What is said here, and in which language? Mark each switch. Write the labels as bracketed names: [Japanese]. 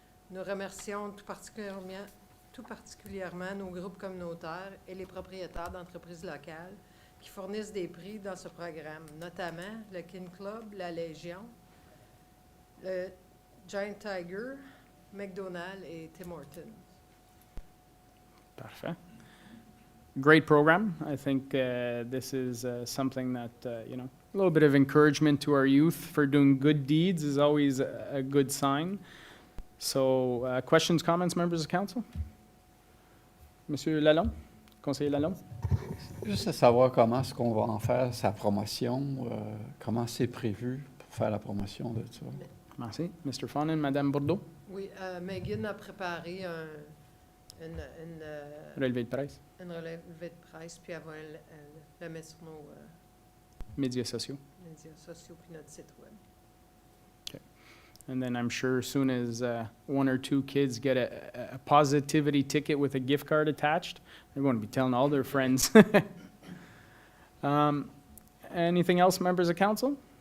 [French] Nous remercions tout particulièrement nos groupes communautaires et les propriétaires d'entreprises locales qui fournissent des prix dans ce programme, notamment le Kin Club, la Légion, le Giant Tiger, McDonald's et Tim Hortons. Parfait. [English] Great program. I think this is something that, a little bit of encouragement to our youth for doing good deeds is always a good sign. So, questions, comments, members of council? [French] Monsieur Lalonde, conseiller Lalonde? Juste à savoir comment est-ce qu'on va en faire sa promotion, comment c'est prévu pour faire la promotion de ça. Merci. Mr. Fonin, Madame Bourdeau? Oui, Megan a préparé une Relevé de presse. Une relève de presse, puis elle va le mettre sur nos Médias sociaux. médias sociaux puis notre site web. [English] Okay. And then I'm sure as soon as one or two kids get a positivity ticket with a gift card attached, they're going to be telling all their friends. Anything else, members of council?